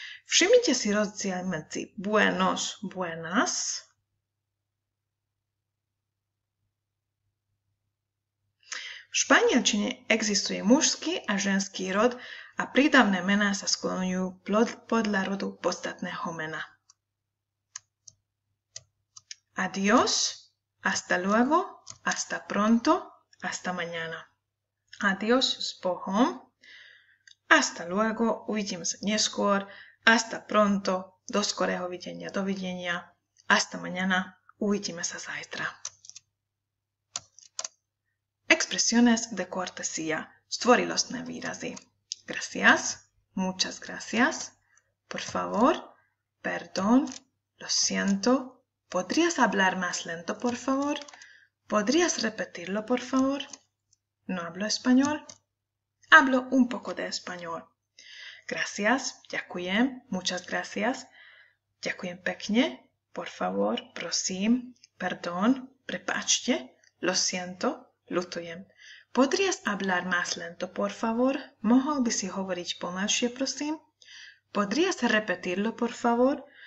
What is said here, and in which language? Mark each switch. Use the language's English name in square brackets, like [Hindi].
[Slovak] Všimnite si rozdiel medzi buenos, buenas v španielčine existuje mužský a ženský rod a prídavné mená sa skloňujú podľa rodu podstatného mena. [Spanish] Adiós, hasta luego, hasta pronto, hasta mañana. [Slovak] Adiós s Bohom, [Spanish] hasta luego, [Slovak] uvidím sa neskôr, [Spanish] hasta pronto, [Slovak] do skorého videnia, dovidenia, [Spanish] hasta mañana, [Slovak] uvidíme sa zajtra. [Spanish] expresiones de cortesía, [Slovak] stvorilostné výrazy. [Spanish] Gracias, muchas gracias, por favor, perdón, lo siento, ¿podrías hablar más lento, por favor? ¿Podrías repetirlo, por favor? No hablo español. Hablo un poco de español. Gracias, ďakujem, muchas gracias, [Slovak] ďakujem pekne, [Spanish] por favor, prosím, perdón, prepáčte, lo siento, ľutujem. ¿Podrías hablar más lento, por favor? [Slovak] Mohol by si hovoriť pomalšie, prosím? [Spanish] ¿Podrías repetirlo, por favor?